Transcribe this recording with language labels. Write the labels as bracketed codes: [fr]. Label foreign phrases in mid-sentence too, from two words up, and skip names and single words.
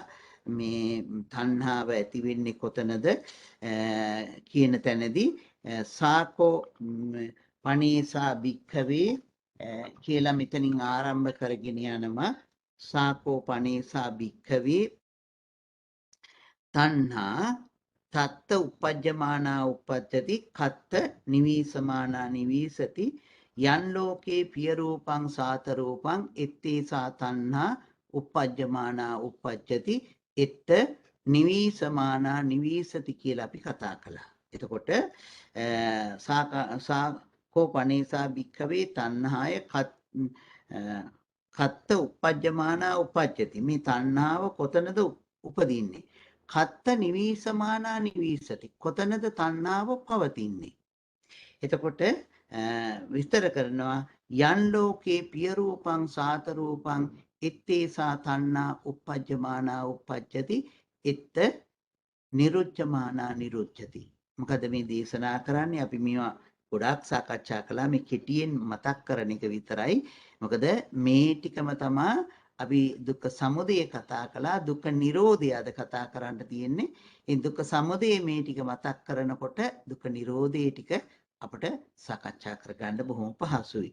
[si] මේ තණ්හාව ඇති වෙන්නේ කොතනද කියන තැනදී [pi] සාකෝ පනේසා භික්ඛවේ [si] කියලා මෙතනින් ආරම්භ කරගෙන යනවා. [pi] සාකෝ පනේසා භික්ඛවේ තණ්හා තත්ත උපජ්ජමානා උපජ්ජති කත්ත නිවීසමානා නිවීසති යන් ලෝකේ පිය රූපං සාත රූපං එත්තේසා තණ්හා උපජ්ජමානා උපජ්ජති එත්ත නිවීසමානා නිවීසති [si] කියලා අපි කතා කළා. [pi] එතකොට සාකෝ පනේසා භික්ඛවේ තණ්හාය කත්ත උපජ්ජමානා උපජ්ජති. [si] මේ තණ්හාව කොතනද උපදින්නේ? [pi] කත්ත නිවීසමානා නිවීසති. [si] කොතනද තණ්හාව පවතින්නේ? එතකොට විස්තර කරනවා [pi] යන් ලෝකේ පිය රූපං සාත රූපං එත්තේසා තණ්හා උපජ්ජමානා උපජ්ජති එත්ත නිරුච්ඡමානා නිරුච්ඡති. [si] මොකද මේ දේශනා කරන්නේ අපි මේවා ගොඩාක් සාකච්ඡා කළා. මේ කෙටියෙන් මතක් කරන එක විතරයි. මොකද මේ ටිකම තමයි අපි දුක්ඛ සමුදය කතා කළා. දුක්ඛ නිරෝධය අද කතා කරන්න තියෙන්නේ. ඒ දුක්ඛ සමුදය මේ ටික මතක් කරනකොට දුක්ඛ නිරෝධය ටික අපිට සාකච්ඡා කරගන්න බොහොම පහසුයි.